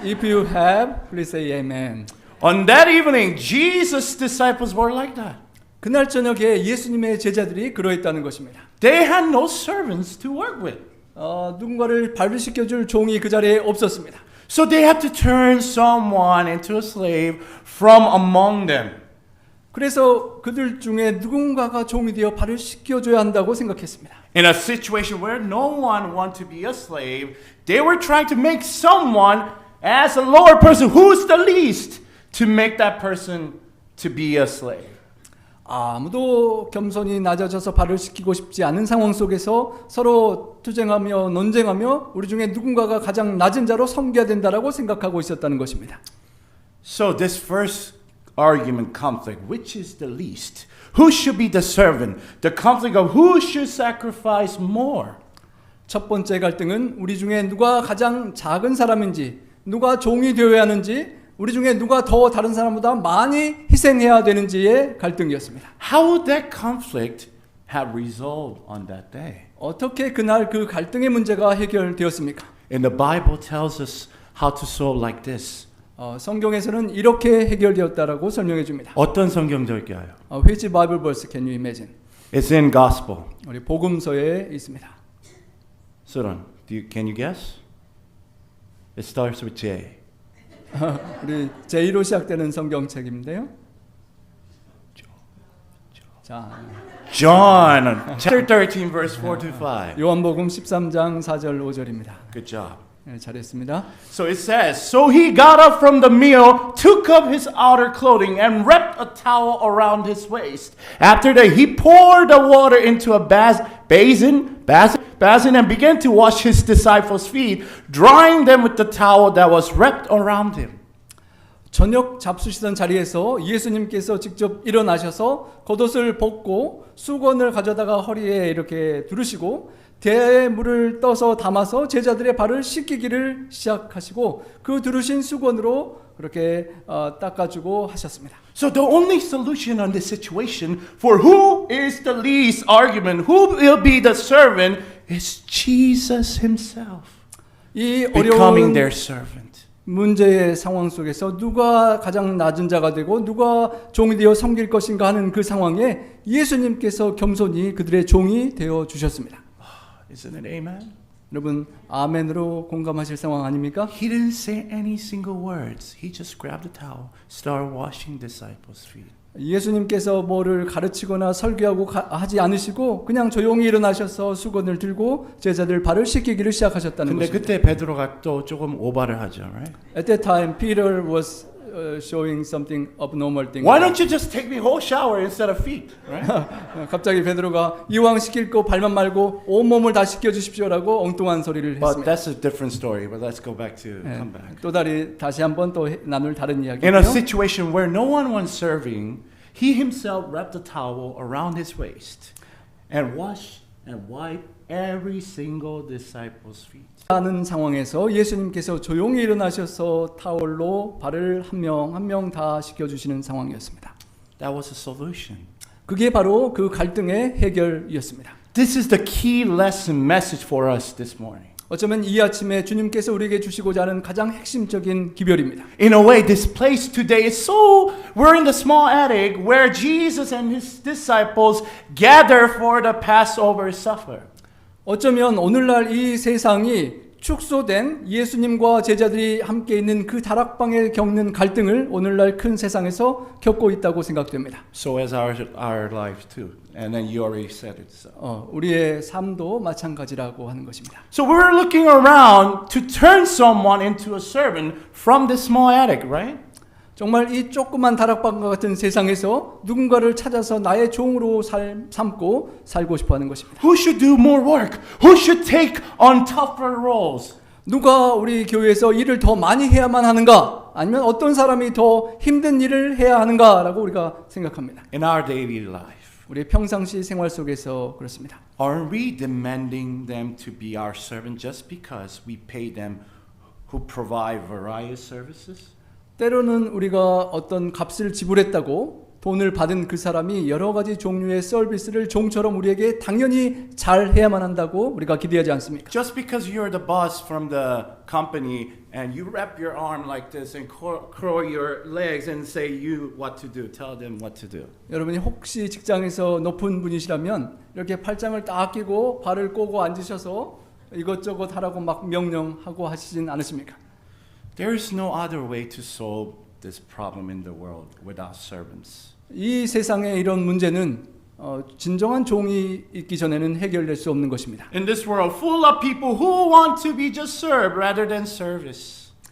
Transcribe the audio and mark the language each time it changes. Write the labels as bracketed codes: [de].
[en] If you have, please say amen. On that evening, Jesus' disciples were like that. [ko] 그날 저녁에 예수님의 제자들이 그러했다는 것입니다. [en] They had no servants to work with. [ko] 누군가를 발휘시켜줄 종이 그 자리에 없었습니다. [en] So they had to turn someone into a slave from among them. [ko] 그래서 그들 중에 누군가가 종이 되어 발을 씻겨줘야 한다고 생각했습니다. [en] In a situation where no one wanted to be a slave, they were trying to make someone as a lower person, who's the least, to make that person to be a slave. [ko] 아무도 겸손히 낮아져서 발을 씻기고 싶지 않은 상황 속에서 서로 투쟁하며 논쟁하며 우리 중에 누군가가 가장 낮은 자로 섬겨야 된다라고 생각하고 있었다는 것입니다. [en] So this first argument conflict, which is the least? Who should be the servant? The conflict of who should sacrifice more. [ko] 첫 번째 갈등은 우리 중에 누가 가장 작은 사람인지, 누가 종이 되어야 하는지, 우리 중에 누가 더 다른 사람보다 많이 희생해야 되는지의 갈등이었습니다. [en] How would that conflict have resolved on that day? [ko] 어떻게 그날 그 갈등의 문제가 해결되었습니까? [en] And the Bible tells us how to solve like this. [ko] 성경에서는 이렇게 해결되었다라고 설명해 줍니다. 어떤 성경절기예요? [en] Which Bible verse can you imagine? It's in Gospel. [ko] 우리 복음서에 있습니다. [en] Suran, can you guess? It starts with J. [ko] 우리 J로 시작되는 성경책인데요. 자, [en] John, chapter 13, verse 4 to 5. [ko] 요한복음 13장 4절 5절입니다. [en] Good job. [ko] 네, 잘했습니다. [en] So it says, So he got up from the meal, took up his outer clothing, and wrapped a towel around his waist. After that, he poured the water into a basin, and began to wash his disciples' feet, drying them with the towel that was wrapped around him. [ko] 저녁 잡수시던 자리에서 예수님께서 직접 일어나셔서 겉옷을 벗고 수건을 가져다가 허리에 이렇게 두르시고 대야에 물을 떠서 담아서 제자들의 발을 씻기기를 시작하시고 그 두르신 수건으로 그렇게 닦아주고 하셨습니다. [en] So the only solution on this situation for who is the least argument, who will be the servant, is Jesus himself [ko] 이 [en] becoming [ko] 어려운 [en] their servant. [ko] 문제의 상황 속에서 누가 가장 낮은 자가 되고 누가 종이 되어 섬길 것인가 하는 그 상황에 예수님께서 겸손히 그들의 종이 되어 주셨습니다. [en] Isn't it amen? [ko] 여러분 아멘으로 공감하실 상황 아닙니까? [en] He didn't say any single words. He just grabbed the towel, started washing disciples' feet. [ko] 예수님께서 뭐를 가르치거나 설교하고 하지 않으시고 그냥 조용히 일어나셔서 수건을 들고 제자들 발을 씻기기를 시작하셨다는 근데 그때 베드로가 또 조금 오바를 하죠, [en] right? At that time, Peter was showing something abnormal thing. Why don't you just take me whole shower instead of feet, right? [ko] 갑자기 베드로가 이왕 씻길 거 발만 말고 온 몸을 다 씻겨 주십시오라고 엉뚱한 소리를 [en] But [ko] 했습니다. [en] that's a different story. But let's go back to come back. [ko] 또 다시 한번 또 나눌 다른 [en] In [ko] 이야기예요. [en] a situation where no one was serving, he himself wrapped the towel around his waist and washed and wiped every single disciple's feet. [ko] 하는 상황에서 예수님께서 조용히 일어나셔서 타월로 발을 한 명 한 명 다 씻겨 주시는 상황이었습니다. [en] That was a solution. [ko] 그게 바로 그 갈등의 해결이었습니다. [en] This is the key lesson message for us this morning. [ko] 어쩌면 이 아침에 주님께서 우리에게 주시고자 하는 가장 핵심적인 기별입니다. [en] In a way, this place today is so, we're in the small attic where Jesus and his disciples gather for the Passover supper. [ko] 어쩌면 오늘날 이 세상이 축소된 예수님과 제자들이 함께 있는 그 다락방에 겪는 갈등을 오늘날 큰 세상에서 겪고 있다고 생각됩니다. [en] So as our lives too. And then you already said it. So. [ko] 우리의 삶도 마찬가지라고 하는 것입니다. [en] So we're looking around to turn someone into a servant from this small attic, right? [ko] 정말 이 조그만 다락방과 같은 세상에서 누군가를 찾아서 나의 종으로 삼고 살고 싶어하는 것입니다. [en] Who should do more work? Who should take on tougher roles? [ko] 누가 우리 교회에서 일을 더 많이 해야만 하는가? 아니면 어떤 사람이 더 힘든 일을 해야 하는가라고 우리가 생각합니다. [en] In our daily life, [ko] 우리의 평상시 생활 속에서 그렇습니다. [en] are we demanding them to be our servant just because we pay them who provide various services? [ko] 때로는 우리가 어떤 값을 지불했다고 돈을 받은 그 사람이 여러 가지 종류의 서비스를 종처럼 우리에게 당연히 잘 해야만 한다고 우리가 기대하지 않습니까? [en] Just because you're the boss from the company and you wrap your arm like this and curl your legs and say you what to do, tell them what to do. [ko] 여러분이 혹시 직장에서 높은 분이시라면 이렇게 팔짱을 딱 끼고 발을 꼬고 앉으셔서 이것저것 하라고 막 명령하고 하시진 않으십니까? [en] There is no other way to solve this problem in the world without servants. [ko] 이 세상의 이런 문제는 진정한 종이 있기 전에는 해결될 수 없는 것입니다. [en] In this world full of people who want to be just served rather than service.